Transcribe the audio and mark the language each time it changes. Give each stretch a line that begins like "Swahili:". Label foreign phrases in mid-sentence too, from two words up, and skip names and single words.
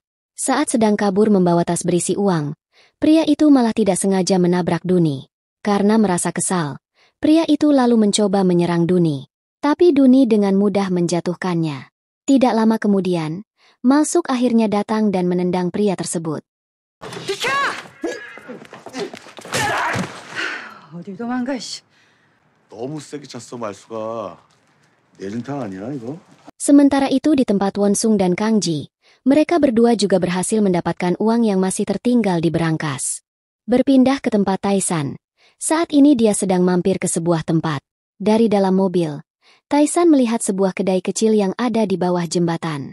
Indonesian: Saat sedang kabur membawa tas berisi uang, pria itu malah tidak sengaja menabrak Duni. Karena merasa kesal, pria itu lalu mencoba menyerang Duni. Tapi Duni dengan mudah menjatuhkannya. Tidak lama kemudian, Malsuk akhirnya datang dan menendang pria tersebut.
Korean: 어딜 도망가, 씨. 너무 세게 찼어 말수가. 내진탕 아니야 이거?
Indonesian: Sementara itu di tempat Wonsung dan Kang Ji, mereka berdua juga berhasil mendapatkan uang yang masih tertinggal di berangkas. Berpindah ke tempat Taisan. Saat ini dia sedang mampir ke sebuah tempat. Dari dalam mobil, Taisan melihat sebuah kedai kecil yang ada di bawah jembatan.